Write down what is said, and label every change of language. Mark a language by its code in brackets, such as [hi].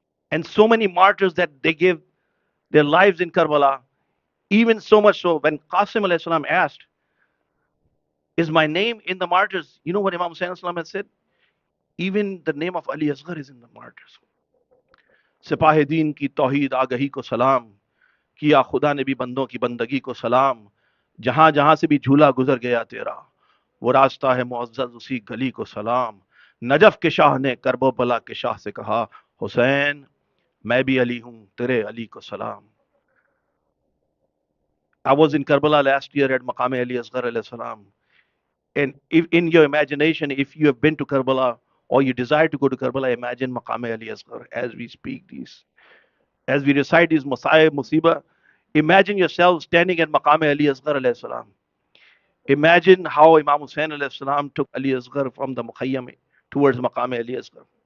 [en] And so many martyrs that they gave their lives in Karbala, even so much so when Qasim alayhi salam asked, is my name in the martyrs? You know what Imam Hussein had said? Even the name of Ali Asghar is in the martyrs. [hi] सिपाही दीन की तौहीद आगही को सलाम किया खुदा ने भी बंदों की बंदगी को सलाम जहां जहां से भी झूला गुजर गया तेरा वो रास्ता है मुअज़्ज़ज़ उसी गली को सलाम नजफ के शाह ने करबो बला के शाह से कहा हुसैन मैं भी अली हूं तेरे अली को सलाम. [en] I was in Karbala last year at Maqam Ali Asghar alayhi salam. And if in your imagination, if you have been to Karbala or you desire to go to Karbala, imagine Maqam Ali Asghar as we speak these, as we recite these Masai Musiba. Imagine yourself standing at Maqam Ali Asghar alayhi salam. Imagine how Imam Hussain alayhi salam took Ali Asghar from the Mukhayyam towards Maqam Ali Asghar.